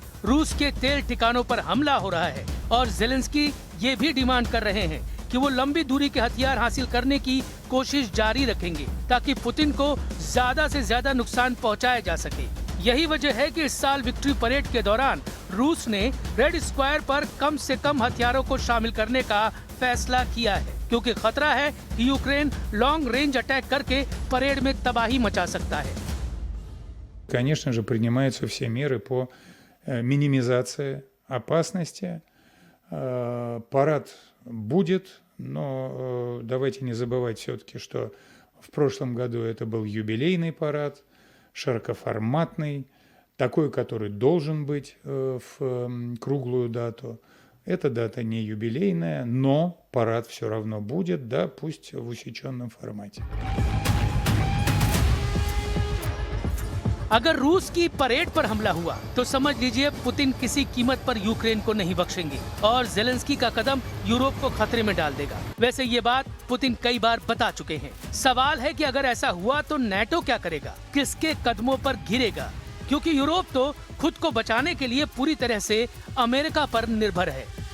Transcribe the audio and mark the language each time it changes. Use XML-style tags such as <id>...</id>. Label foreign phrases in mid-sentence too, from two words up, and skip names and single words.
<hi>रूस के तेल ठिकानों पर हमला हो रहा है और ज़ेलेंस्की ये भी डिमांड कर रहे हैं कि वो लंबी दूरी के हथियार हासिल करने की कोशिश जारी रखेंगे ताकि पुतिन को ज्यादा से ज्यादा नुकसान पहुंचाया जा सके। यही वजह है कि इस साल विक्ट्री परेड के दौरान रूस ने रेड स्क्वायर पर कम से कम हथियारों को शामिल करने का फैसला किया है, क्योंकि खतरा है कि यूक्रेन</hi> <en>long range attack</en> <hi>करके परेड में तबाही मचा सकता है।</hi> <ru>Конечно же, принимаются все меры по минимизации опасности. Парад будет, но давайте не забывать все-таки, что в прошлом году это был юбилейный парад, широкоформатный, такой, который должен быть в круглую дату. Эта дата не юбилейная, но парад все равно будет, да, пусть в усеченном формате.</ru> <hi>अगर रूस की परेड पर हमला हुआ तो समझ लीजिए पुतिन किसी कीमत पर यूक्रेन को नहीं बख्शेंगे और ज़ेलेंस्की का कदम यूरोप को खतरे में डाल देगा। वैसे ये बात पुतिन कई बार बता चुके हैं। सवाल है कि अगर ऐसा हुआ तो नेटो क्या करेगा, किसके कदमों पर गिरेगा, क्योंकि यूरोप तो खुद को बचाने के लिए पूरी तरह से अमेरिका पर निर्भर है।</hi>